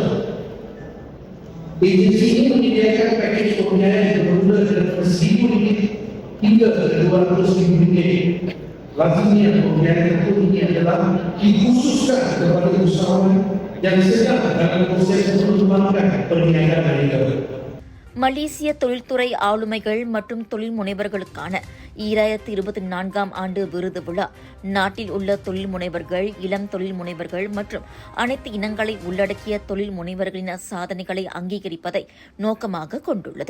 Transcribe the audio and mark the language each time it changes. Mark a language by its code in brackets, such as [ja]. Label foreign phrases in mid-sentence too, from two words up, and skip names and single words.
[ms] Agensi ini menyediakan pakej pembiayaan yang bermula dari RM1,000 hingga RM200,000. Lazimnya pembiayaan itu ini adalah dikhususkan kepada usahawan yang sedang dalam proses mengembangkan perniagaan mereka. [ta] மலேசிய தொழில்துறை ஆளுமைகள் மற்றும் தொழில் முனைவர்களுக்கான 2024 ஆண்டு விருது விழா நாட்டில் உள்ள தொழில் முனைவர்கள், இளம் தொழில் முனைவர்கள் மற்றும் அனைத்து இனங்களை உள்ளடக்கிய தொழில் முனைவர்களின் சாதனைகளை அங்கீகரிப்பதை நோக்கமாக கொண்டுள்ளது.